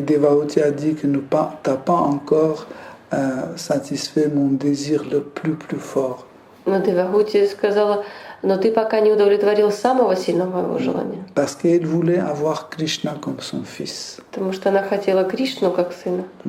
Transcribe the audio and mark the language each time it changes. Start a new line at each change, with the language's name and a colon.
French: Mais Devahuti a dit que t'as pas encore satisfait mon désir le plus fort.
Russian: Но Девагути сказала, но ты пока не удовлетворил самого сильного моего желания.
French: Parce qu'elle voulait avoir Krishna comme son fils.
Russian: Потому что она хотела Кришну как сына.